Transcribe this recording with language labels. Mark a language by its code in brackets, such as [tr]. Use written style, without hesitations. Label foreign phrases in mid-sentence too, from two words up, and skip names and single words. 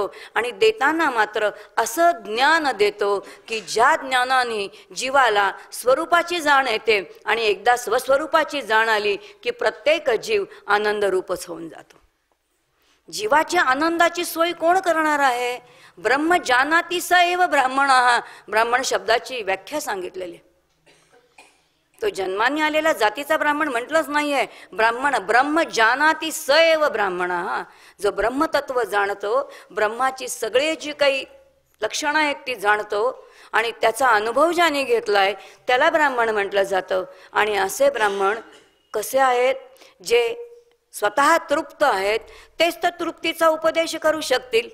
[mr] आणि देताना मात्र असं ज्ञान देतो की ज्या ज्ञानाने जीवाला स्वरूपाची जाण येते. आणि एकदा स्वस्वरूपाची जाण आली की प्रत्येक जीव आनंदरूपच होऊन जातो. जीवाच्या आनंदाची सोय कोण करणार आहे? [sa] ब्रह्म जानाति स एव ब्राह्मणः. [mr] ब्राह्मण शब्दाची व्याख्या सांगितलेली. तो जन्माने आलेला जातीचा ब्राह्मण म्हटलंच नाहीये. [sa] ब्राह्मण ब्रह्म जानाति स एव ब्राह्मणः. [mr] जो ब्रह्मतत्व जाणतो, ब्रह्माची सगळी जी काही लक्षणं आहेत ती जाणतो आणि त्याचा अनुभव ज्याने घेतलाय त्याला ब्राह्मण म्हटलं जातं. आणि असे ब्राह्मण कसे आहेत? जे स्वतः तृप्त आहेत तेच तर तृप्तीचा उपदेश करू शकतील.